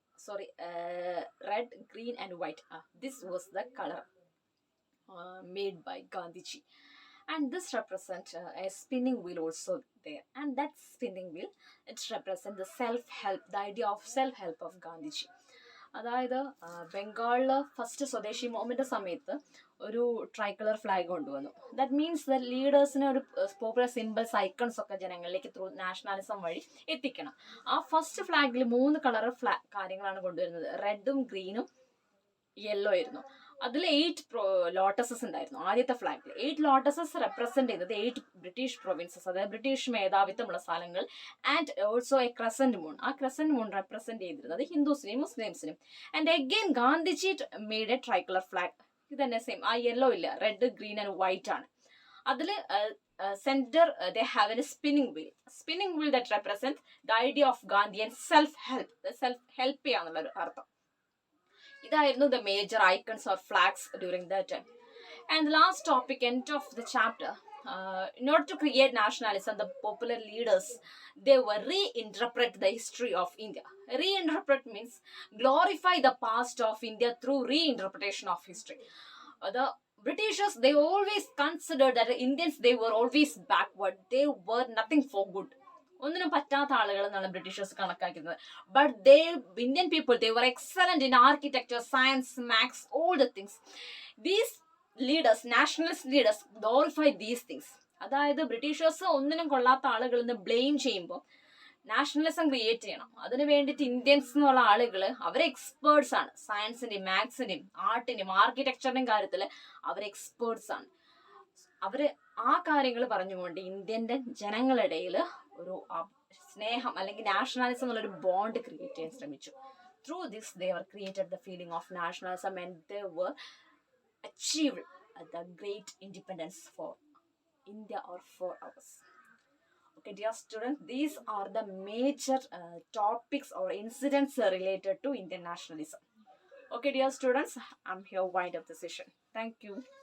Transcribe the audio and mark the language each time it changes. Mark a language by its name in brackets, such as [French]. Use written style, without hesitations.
[English] Sorry, red, green and white. This was the color made by Gandhiji. And this represents a spinning wheel also there, and that spinning wheel, it represents the self-help, the idea of self-help of Gandhiji. [Malayalam] അതായത് ബംഗാളില് first സ്വദേശി movement സമയത്ത് ഒരു tricolour flag കൊണ്ടുവന്നു. [English] that means [Malayalam] the ലീഡേഴ്സിന് ഒരു popular symbols, icons ഒക്കെ ജനങ്ങളിലേക്ക് through nationalism വഴി എത്തിക്കണം. ആ ഫസ്റ്റ് ഫ്ലാഗിൽ 3 കളർ കാര്യങ്ങളാണ് കൊണ്ടുവരുന്നത്. റെഡും ഗ്രീനും യെല്ലോ ആയിരുന്നു. അതിൽ 8 ലോട്ടസസ് ഉണ്ടായിരുന്നു ആദ്യത്തെ ഫ്ലാഗിൽ. 8 ലോട്ടസസ് റെപ്രസെന്റ് ചെയ്യുന്നത് 8 ബ്രിട്ടീഷ് പ്രൊവിൻസസ്, അതായത് ബ്രിട്ടീഷ് മേധാവിത്വമുള്ള സ്ഥലങ്ങൾ. [English] And also a crescent moon. [Malayalam] ആ ക്രസന്റ് മൂൺ റെപ്രസെന്റ് ചെയ്തിരുന്നത് ഹിന്ദുസിനെയും മുസ്ലിംസിനും. [English] And again Gandhiji made a tricolour flag. [Malayalam] ഇത് തന്നെ സെയിം. ആ യെല്ലോ ഇല്ല, [English] Red, green and white ആണ്. അതിൽ centre they have a spinning wheel that represent the idea of Gandhi and self help [Malayalam] ചെയ്യാന്നുള്ള ഒരു അർത്ഥം. ഇതായിരുന്നു [English] the major icons or flags during that time. And the last topic, end of the chapter, in order to create nationalism, the popular leaders, they were reinterpret the history of India. Reinterpret means glorify the past of India through reinterpretation of history. The Britishers, they always considered that Indians, they were always backward. They were nothing for good. [Malayalam] ഒന്നിനും പറ്റാത്ത ആളുകൾ എന്നാണ് Britishers കണക്കാക്കുന്നത്. [English] But they Indian people, they were excellent in architecture, science, maths, all the things. These leaders, nationalist leaders, glorify these things. [Malayalam] അതായത് Britishers ഒന്നിനും കൊള്ളാത്ത ആളുകളിൽ നിന്ന് ബ്ലെയിം ചെയ്യുമ്പോൾ നാഷണലിസം ക്രിയേറ്റ് ചെയ്യണം. അതിന് വേണ്ടിയിട്ട് ഇന്ത്യൻസ് എന്നുള്ള ആളുകൾ അവർ എക്സ്പേർട്സ് ആണ്. സയൻസിന്റെയും മാത്സിന്റെയും ആർട്ടിന്റെയും ആർക്കിടെക്ചറിന്റെയും കാര്യത്തിൽ അവർ എക്സ്പേർട്സ് ആണ്. അവര് ആ കാര്യങ്ങൾ പറഞ്ഞുകൊണ്ട് ഇന്ത്യൻ്റെ ജനങ്ങളുടെ ഇടയിൽ ഒരു സ്നേഹം അല്ലെങ്കിൽ നാഷണലിസം എന്നുള്ളൊരു ബോണ്ട് ക്രിയേറ്റ് ചെയ്യാൻ ശ്രമിച്ചു. [English] Through this they were created the feeling of nationalism, and they were achieved the great independence for India or for us. Okay, dear students, these are the major topics or incidents related to Indian nationalism. Okay, dear students, I'm here wind up the session. Thank you.